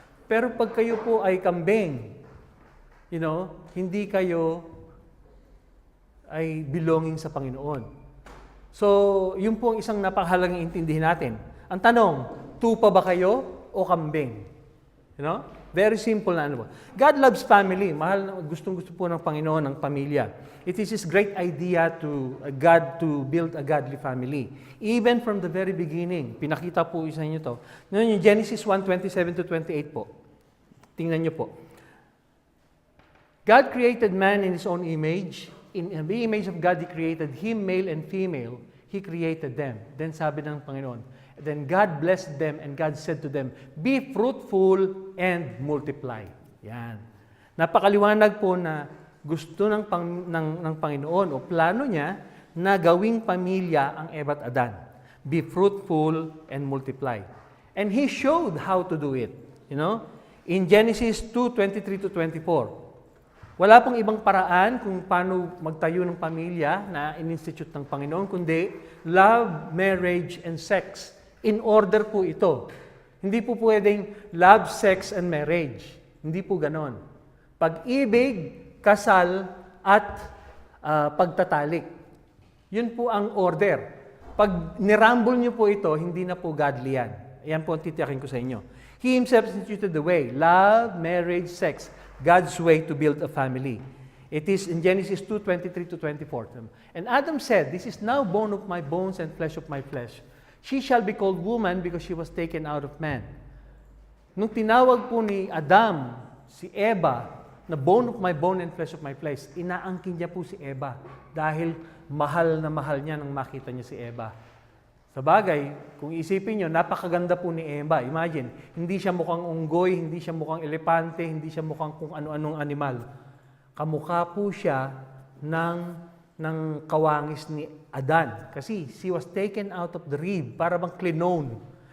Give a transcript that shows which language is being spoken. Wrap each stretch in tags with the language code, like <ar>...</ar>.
<tl>Pero pag kayo po ay kambing,</tl> <en>you know,</en> <tl>hindi kayo ay belonging sa Panginoon. So, yun po ang isang napakahalagang intindihin natin. Ang tanong, tupa ba kayo o kambing?</tl> <en>You know? Very simple</en> <tl>na ano.</tl> <en>God loves family.</en> <tl>Gustong-gusto po ng Panginoon ng pamilya.</tl> <en>It is His great idea to God to build a godly family. Even from the very beginning.</en> <tl>Pinakita po isa niyo to. Ngayon yung Genesis 1:27-28 po. Tingnan niyo po.</tl> <en>God created man in His own image. In the image of God, He created him, male and female. He created them. Then</en> <tl>sabi ng Panginoon,</tl> <en>then God blessed them and God said to them, be fruitful and multiply.</en> <tl>Yan. Napakaliwanag po na gusto ng Panginoon o plano niya na gawing pamilya ang Eva at Adan.</tl> <en>Be fruitful and multiply. And He showed how to do it. You know? In Genesis 2:23-24.</en> <tl>Wala pong ibang paraan kung paano magtayo ng pamilya na in-institute ng Panginoon, kundi</tl> <en>love, marriage, and sex. In order</en> <tl>po ito. Hindi po pwedeng</tl> <en>love, sex, and marriage.</en> <tl>Hindi po ganon. Pag-ibig, kasal, at pagtatalik. Yun po ang order. Pag nirambol nyo po ito, hindi na po godly yan. Ayan po ang titiyakin ko sa inyo.</tl> <en>He Himself instituted the way. Love, marriage, sex. God's way to build a family. It is in Genesis 2:23-24. And Adam said, this is now bone of my bones and flesh of my flesh. She shall be called woman because she was taken out of man.</en> <tl>Nung tinawag po ni Adam, si Eva,</tl> <en>na bone of my bone and flesh of my flesh.</en> <tl>Inaangkin niya po si Eva dahil mahal na mahal niya nang makita niya si Eva. Sa bagay, kung isipin niyo, napakaganda po ni Eva. Imagine, hindi siya mukhang unggoy, hindi siya mukhang elepante, hindi siya mukhang kung ano-anong animal. Kamukha po siya ng kawangis ni Adan.</tl> <en>Kasi she was taken out of the rib</en> <tl>para bang clinone.</tl>